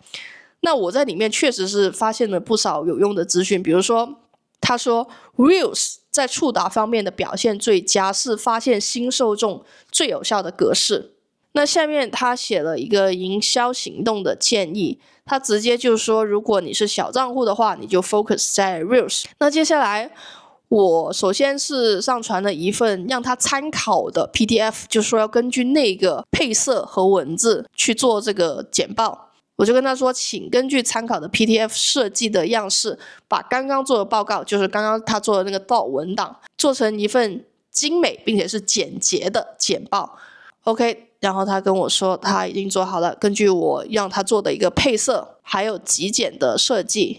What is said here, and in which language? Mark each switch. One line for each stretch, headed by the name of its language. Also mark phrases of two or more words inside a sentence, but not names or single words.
Chinese: 那我在裡面確實是發現了不少有用的資訊，比如說他說 Reels 在觸達方面的表現最佳，是發現新受眾最有效的格式。那下面他寫了一個營銷行動的建議，他直接就說如果你是小賬戶的話，你就 focus 在 Reels。那接下來我首先是上傳了一份讓他參考的 PDF，就是說要根據那個配色和文字去做這個簡報。我就跟他說，請根據參考的 PDF 設計的樣式，把剛剛做的報告，就是剛剛他做的那個 doc 文檔，做成一份精美並且是簡潔的簡報。OK， 然後他跟我說他已經做好了，根據我讓他做的一個配色還有極簡的設計。